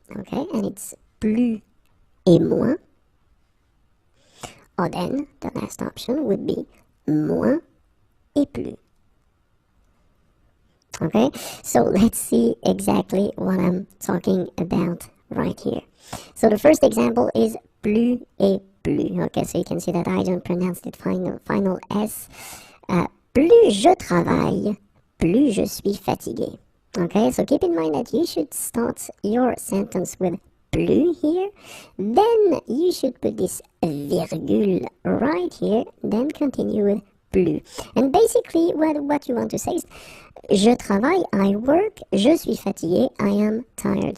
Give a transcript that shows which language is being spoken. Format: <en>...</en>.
<en>Okay, and it's</en> <fr>plus et moins.</fr> <en>Or then the last option would be</en> <fr>moins et plus.</fr> <en>Okay, so let's see exactly what I'm talking about right here. So the first example is</en> <fr>plus et plus.</fr> <en>Okay, so you can see that I don't pronounce the final S.</en> <fr>Plus je travaille, plus je suis fatigué.</fr> <en>Okay, so keep in mind that you should start your sentence with plus here, then you should put this virgule right here, then continue with plus. And basically what you want to say is</en> <fr>je travaille,</fr> <en>I work,</en> <fr>je suis fatigué,</fr> <en>I am tired.</en>